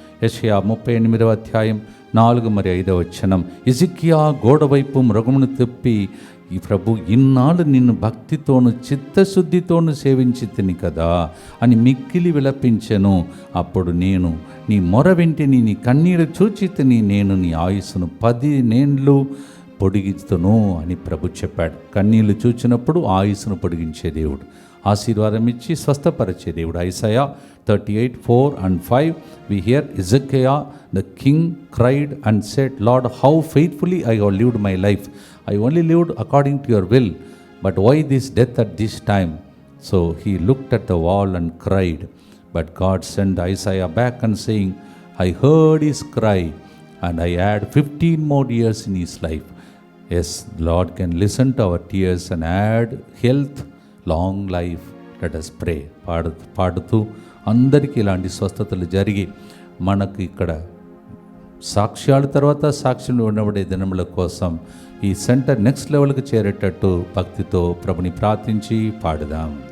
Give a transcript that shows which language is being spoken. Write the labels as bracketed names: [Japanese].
[Telugu] యెషయా 38వ అధ్యాయం 4 మరియు 5వ వచనం, హిజ్కియా గోడ వైపు మృగమును తిప్పి, ఈ ప్రభు ఇన్నాళ్ళు నిన్ను భక్తితోను చిత్తశుద్ధితోను సేవించి తిని కదా అని మిక్కిలి విలపించెను. అప్పుడు నేను నీ మొర వింటిని, నీ కన్నీరు చూచి తిని, నేను నీ ఆయుస్సును 10 ఏండ్లు పొడిగిస్తును అని ప్రభు చెప్పాడు. కన్నీళ్లు చూచినప్పుడు ఆయుస్సును పొడిగించే దేవుడు, ఆశీర్వాదం ఇచ్చి స్వస్థపరిచే దేవుడు. [English] Isaiah 38:4-5 we hear Hezekiah the king cried and said, Lord, how faithfully I have lived my life. I only lived according to your will, but why this death at this time? So he looked at the wall and cried. But God sent Isaiah back and saying, I heard his cry and I add 15 more years in his life. Yes, Lord can listen to our tears and add health, long life. Let us pray. [Telugu] పాడుతూ అందరికీ ఇలాంటి స్వస్థతలు జరిగి మనకు ఇక్కడ సాక్ష్యాల తర్వాత సాక్ష్యం ఉండబడే దినముల కోసం ఈ సెంటర్ నెక్స్ట్ లెవెల్కి చేరేటట్టు భక్తితో ప్రభుని ప్రార్థించి పాడుదాం.